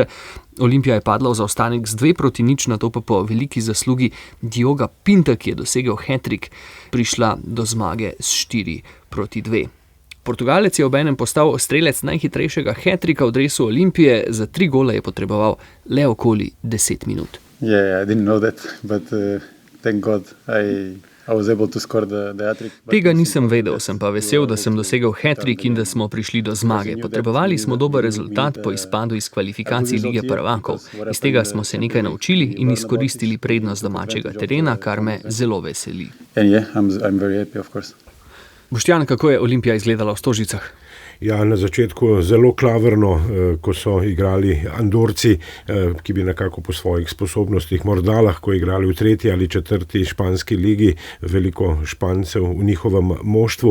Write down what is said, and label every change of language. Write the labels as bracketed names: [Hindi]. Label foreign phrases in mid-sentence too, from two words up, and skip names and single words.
[Slovenian] Olimpija je padla v zaostanek z 2-0, nato pa po veliki zaslugi Dioga Pinta, ki je dosegel hat-trick, prišla do zmage s 4-2. Portugalec je obenem postal strelec najhitrejšega hat-tricka v dresu Olimpije. Za 3 gole je potreboval le okoli 10 minut. [English] Yeah, I didn't know that, but thank God I was able to score the hat-trick. [Slovenian] Tega nisem vedel, sem pa vesel, da sem dosegel hat-trick in da smo prišli do zmage. Potrebovali smo dober rezultat po izpadu iz kvalifikacij Lige prvakov. Iz tega smo se nekaj naučili in izkoristili prednost domačega terena, kar me zelo veseli. [English] And yeah, I'm very happy, of course. [Slovenian] Boštjan, kako je Olimpija izgledala v Stožicah? Ja, na začetku zelo klavrno, ko so igrali Andorci, ki bi nekako po svojih sposobnostih morda lahko igrali v 3. ali 4. španski ligi, veliko Špancev v njihovem moštvu.